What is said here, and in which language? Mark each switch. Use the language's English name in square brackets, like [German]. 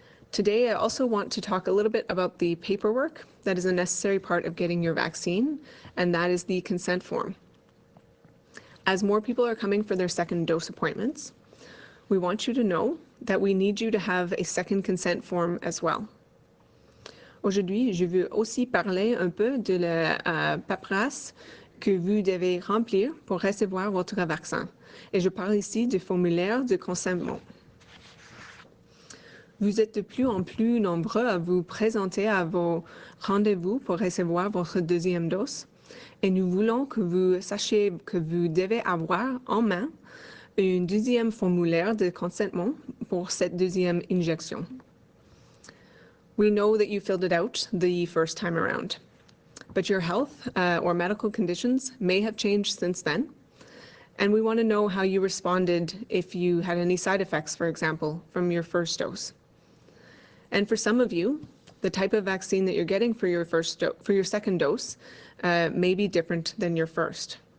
[English] Today, I also want to talk a little bit about the paperwork that is a necessary part of getting your vaccine, and that is the consent form. As more people are coming for their second dose appointments, we want you to know that we need you to have a second consent form as well. [French] Aujourd'hui, je veux aussi parler un peu de la paperasse que vous devez remplir pour recevoir votre vaccin. Et je parle ici du formulaire de consentement. Vous êtes de plus en plus nombreux à vous présenter à vos rendez-vous pour recevoir votre deuxième dose. Et nous voulons que vous sachiez que vous devez avoir en main un deuxième formulaire de consentement pour cette deuxième injection. [English] We know that you filled it out the first time around, but your health or medical conditions may have changed since then, and we want to know how you responded if you had any side effects, for example, from your first dose. And for some of you, the type of vaccine that you're getting for your second dose may be different than your first.